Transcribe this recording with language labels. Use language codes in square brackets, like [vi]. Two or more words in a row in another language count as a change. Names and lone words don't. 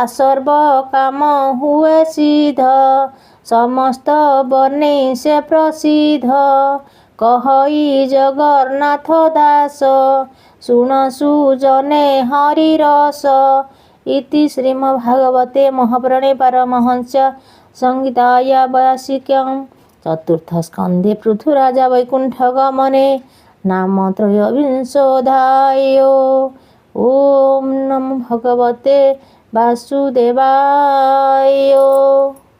[or] ସର୍ବ କାମ ହୁଏ ସିଦ୍ଧ ସମସ୍ତ ବର୍ଣ୍ଣେ ସେ ପ୍ରସିଦ୍ଧ କହଇ ଜଗନ୍ନାଥ ଦାସ ଶୁଣ ସୁଜନେ ହରିରସ [sa] ଇତି ଶ୍ରୀମଦ୍ଭାଗବତେ ମହାପୁରାଣେ ପାରମହଂସ ସଂହିତାୟା ବୈୟାସିକ୍ୟାଂ चतुर्थ स्कंदे पृथुराजा वैकुंठ गमने नाम त्रयोविंशोऽध्यायो ओम नमो भगवते वासुदेवाय।